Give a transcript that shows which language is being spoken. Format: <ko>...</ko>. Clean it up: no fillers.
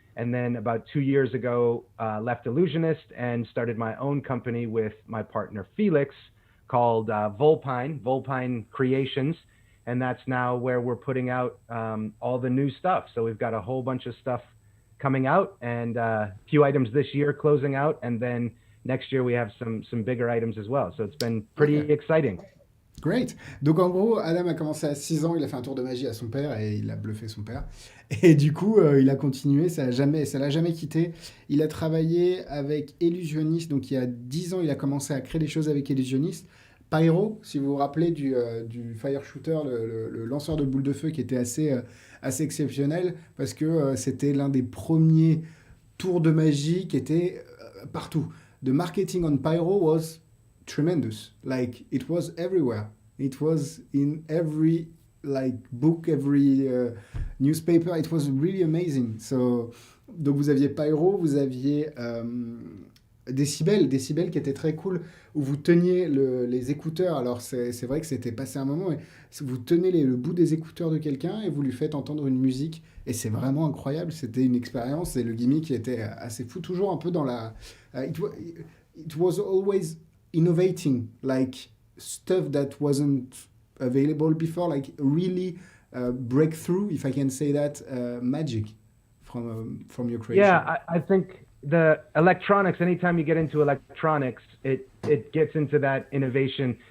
<en>And then about 2 years ago, left Illusionist and started my own company with my partner Felix called Vulpine Creations. And that's now where we're putting out all the new stuff. So we've got a whole bunch of stuff coming out, and a few items this year closing out. And then next year we have some bigger items as well. So it's been pretty Ok. exciting. Great.</en> <fr>Donc en gros, Adam a commencé à 6 ans, il a fait un tour de magie à son père et il a bluffé son père. Et du coup, il a continué, ça l'a jamais quitté. Il a travaillé avec Illusionist, donc il y a 10 ans, il a commencé à créer des choses avec Illusionist. Pyro, si vous vous rappelez du Fire Shooter, le lanceur de boules de feu qui était assez exceptionnel parce que c'était l'un des premiers tours de magie qui était partout.</fr> <en>The marketing on Pyro was tremendous. Like it was everywhere. It was in every like book, every newspaper. It was really amazing.</en> <fr>So donc vous aviez Pyro, vous aviez Décibel qui était très cool, où vous teniez les écouteurs. Alors c'est vrai que c'était passé un moment, mais vous tenez le bout des écouteurs de quelqu'un et vous lui faites entendre une musique. Et c'est vraiment incroyable. C'était une expérience et le gimmick était assez fou, toujours un peu dans la.</fr> <en>It was always innovating, like stuff that wasn't available before, like really breakthrough, if I can say that, magic from your creation. Yeah, I think the electronics, anytime you get into electronics, it gets into that innovation.</en>